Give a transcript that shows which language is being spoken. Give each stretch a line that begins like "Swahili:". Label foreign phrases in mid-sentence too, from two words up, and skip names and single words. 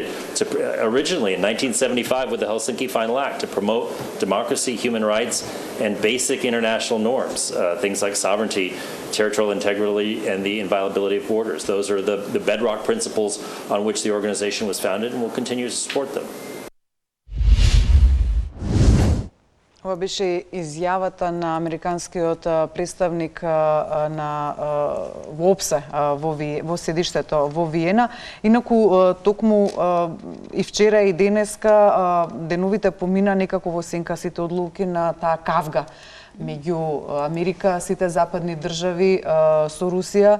English: Originally, in 1975, with the Helsinki Final Act, to promote democracy, human rights, and basic international norms, things like sovereignty, territorial integrity, and the inviolability of borders. Those are the bedrock principles on which the organization was founded, and we'll continue to support them.
Macedonian: Ова беше изјавата на американскиот представник на во ОПСЕ во седиштето во Виена. Инаку токму и вчера и денеска деновите помина некако во сенка сите одлуки на таа кавга меѓу Америка, сите западни држави со Русија.